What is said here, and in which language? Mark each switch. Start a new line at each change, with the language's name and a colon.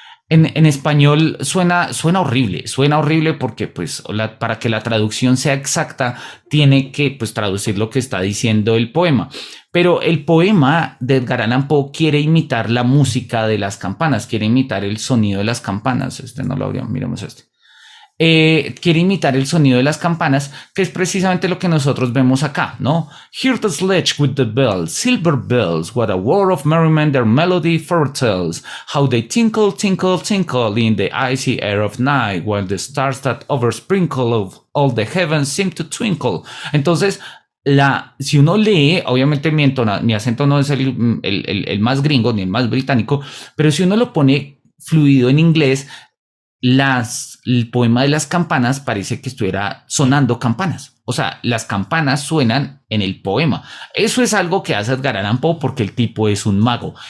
Spanish: En español suena horrible porque, pues, para que la traducción sea exacta, tiene que, pues, traducir lo que está diciendo el poema. Pero el poema de Edgar Allan Poe quiere imitar la música de las campanas, quiere imitar el sonido de las campanas. Este no lo abrimos, miremos este. Quiere imitar el sonido de las campanas, que es precisamente lo que nosotros vemos acá, ¿no?
English: Hear the sledge with the bells, silver bells, what a war of merriment their melody foretells, how they tinkle, tinkle, tinkle in the icy air of night, while the stars that oversprinkle of all the heavens seem to twinkle.
Spanish: Entonces, si uno lee, obviamente mi acento no es el más gringo ni el más británico, pero si uno lo pone fluido en inglés, el poema de las campanas parece que estuviera sonando campanas. O sea, las campanas suenan en el poema. Eso es algo que hace Edgar Allan Poe porque el tipo es un mago.